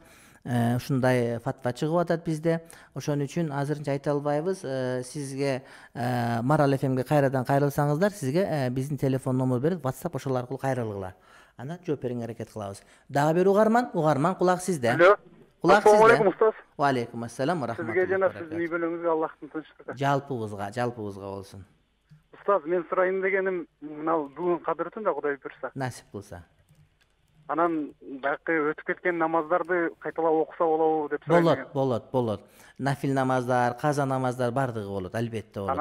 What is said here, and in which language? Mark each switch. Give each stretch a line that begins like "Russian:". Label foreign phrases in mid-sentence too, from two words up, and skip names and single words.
Kyrgyz: Ушундай фатва чыгып атат бизде. Ошон үчүн азырынча айта албайбыз. Сизге Марал ФМге кайрадан кайрылсаңыздар, сизге биздин телефон номер берип, WhatsApp ошол аркылуу кайрылгыла. Ана жооп берүүгө аракет кылабыз. Дагы бир угарман кулак сизде. Кулак сизде.
Arabic: السلام عليكم, و عليكم السلام و رحمة الله.
Kyrgyz: Сизге жана сиздин үй бөлөңүзгө Аллахтын тынчтыгы. Жалпыбызга болсун. Устаз, мен сурайын дегеним, мына бүгүн кадыр түндө Кудай буйрса. Насип кылса. Анан баягы өтүп кеткен намаздарды кайталап окуса болобу деп сурайын. Болот. Нафил намаздар, каза намаздар бардыгы болот, албетте болот.